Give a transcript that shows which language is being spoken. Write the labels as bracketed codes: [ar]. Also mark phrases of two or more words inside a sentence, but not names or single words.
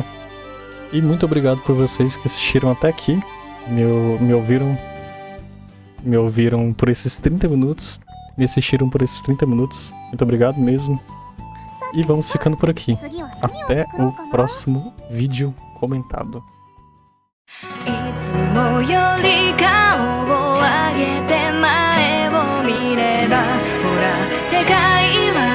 [pt] E muito obrigado por vocês que assistiram até aqui, me ouviram por esses 30 minutos, me assistiram por esses 30 minutos. Muito obrigado mesmo. E vamos ficando por aqui. Até o próximo vídeo comentado. [ja] いつもより顔を上げて前を見ればほら世界